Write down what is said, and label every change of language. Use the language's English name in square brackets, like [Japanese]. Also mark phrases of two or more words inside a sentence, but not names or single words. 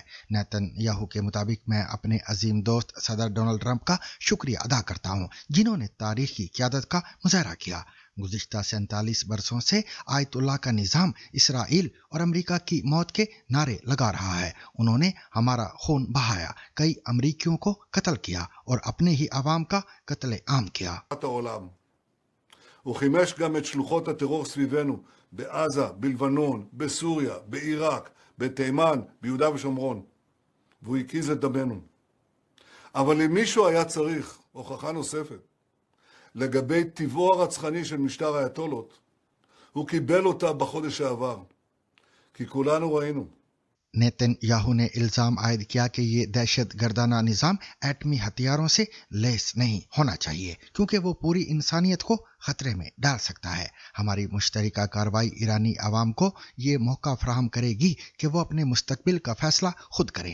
[Urdu] نیتن یاہو کے مطابق میں اپنے عظیم دوست صدر ڈونلڈ ٹرمپ کا شکریہ ادا کرتا ہوں، جنہوں نے تاریخی قیادت کا مظاہرہ کیا. گزشتہ 47 برسوں سے آیت اللہ کا نظام اسرائیل اور امریکہ کی موت کے نعرے لگا رہا ہے. انہوں نے ہمارا خون بہایا، کئی امریکیوں کو قتل کیا اور اپنے ہی عوام کا قتل عام کیا. [Hebrew] הוא חימש גם את שלוחות הטרור סביבנו, בעזה, בלבנון, בסוריה, בעיראק, בתימן, ביהודה ושומרון. והוא הקיז את דמנו. אבל אם מישהו היה צריך הוכחה נוספת לגבי טבעו הרצחני של משטר האייתולות, הוא קיבל אותה בחודש שעבר. כי כולנו ראינו. [Urdu] نیتن یاہو نے الزام عائد کیا کہ یہ دہشت گردانہ نظام ایٹمی ہتھیاروں سے لیس نہیں ہونا چاہیے، کیونکہ وہ پوری انسانیت کو خطرے میں ڈال سکتا ہے. ہماری مشترکہ کارروائی ایرانی عوام کو یہ موقع فراہم کرے گی کہ وہ اپنے مستقبل کا فیصلہ خود کریں.